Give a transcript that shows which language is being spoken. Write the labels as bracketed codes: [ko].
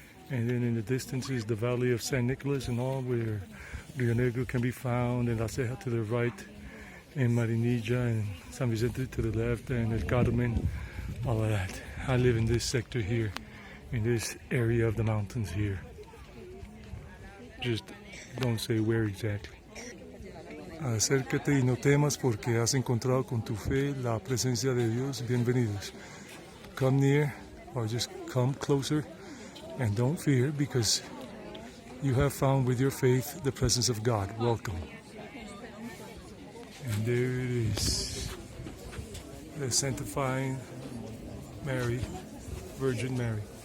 [en] And then in the distance is the valley of San Nicolas and all, where Rio Negro can be found, and La Ceja to the right, and Marinilla and San Vicente to the left, and El Carmen, all of that. I live in this sector here, in this area of the mountains here. Just don't say where exactly. [es] Acércate y no temas porque has encontrado con tu fe la presencia de Dios. Bienvenidos. [en] Come near or just come closer and don't fear because you have found with your faith the presence of God. Welcome. And there it is. The sanctifying Mary, Virgin Mary.